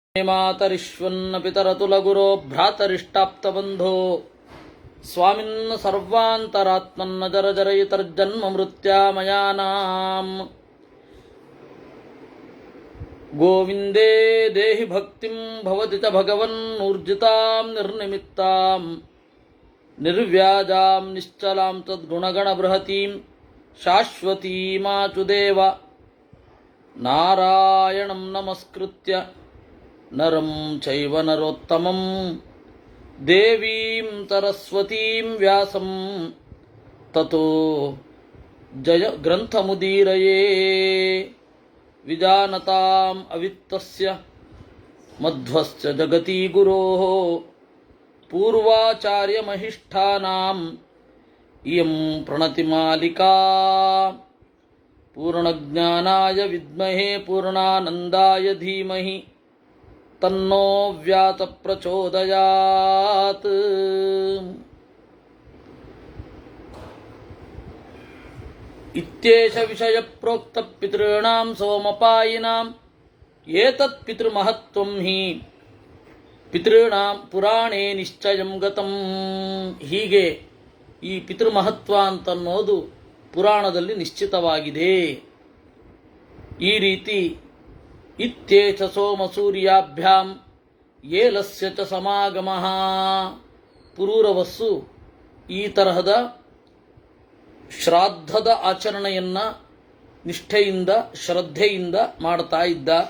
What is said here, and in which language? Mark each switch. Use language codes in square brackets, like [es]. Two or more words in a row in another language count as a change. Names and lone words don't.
[sa] ಮಾತರಿಶ್ವನ್ನ ಪಿತರತುಲಗುರೋ ಭ್ರಾತರಿಷ್ಟಾಪ್ತಬಂಧೋ ಸ್ವಾಮಿನ್ನ ಸರ್ವಾಂತರಾತ್ಮನ್ನ ಜರಜರಯಿತರ್ಜನ್ಮ ಮೃತ್ಯಾಮಯಾನಾಂ ಗೋವಿಂದೇ ದೇಹಿ ಭಕ್ತಿಂ ಭವತಿ ಚ ಭಗವನ್ನೂರ್ಜಿತಾಂ ನಿರ್ನಿಮಿತ್ತಾಂ ನಿರ್ವ್ಯಾಜಾಂ ನಿಶ್ಚಲಾಂ ತದ್ಗುಣಗಣಬೃಹತೀಂ ಶಾಶ್ವತೀಮಾಚುದೇವ ನಾರಾಯಣಂ ನಮಸ್ಕೃತ್ಯ ನರಂ ಚೈವ ನರೋತ್ತಮಂ ದೇವೀಂ ಸರಸ್ವತೀಂ ವ್ಯಾಸಂ ತತೋ ಜಯ ಗ್ರಂಥಮುದೀರಯೇ ವಿಜಾನತಾಂ ಅವಿತ್ತಸ್ಯ ಮಧ್ವಸ್ಯ ಜಗತಿ ಗುರೋಃ ಪೂರ್ವಾಚಾರ್ಯಮಹಿಷ್ಠಾನಾಂ ಇಯಂ ಪ್ರಣತಿಮಾಲಿಕಾ ಪೂರ್ಣಜ್ಞಾನಾಯ ವಿದ್ಮಹೇ ಪೂರ್ಣಾನಂದಾಯ ಧೀಮಹಿ ತನ್ನೋ ವ್ಯಾತ ಪ್ರಚೋದಯಾತ್. ಇತ್ಯೇಷ ವಿಷಯ ಪ್ರೋಕ್ತ ಪಿತॄಣಾಂ ಸೋಮಪಾಯಿನಾಂ ಏತತ್ ಪಿತೃಮಹತ್ವಂ ಹಿ ಪಿತॄಣಾಂ ಪುರಾಣೇ ನಿಶ್ಚಯಂ ಗತಂ. [kn] ಹೀಗೆ ಈ ಪಿತೃಮಹತ್ವ ಅಂತನ್ನೋದು ಪುರಾಣದಲ್ಲಿ ನಿಶ್ಚಿತವಾಗಿದೆ. ಈ ರೀತಿ [sa] ಇತ್ಯೇಷ ಸೋಮಸೂರ್ಯಾಭ್ಯಾಂ ಏಲಸ್ಯ ಚ ಸಮಾಗಮಃ. [kn] ಪುರೂರವಸ್ಸು ಈ ತರಹದ ಶ್ರಾದ್ದದ ಆಚರಣೆಯನ್ನ ನಿಷ್ಠೆಯಿಂದ ಶ್ರದ್ಧೆಯಿಂದ ಮಾಡ್ತಾ ಇದ್ದ.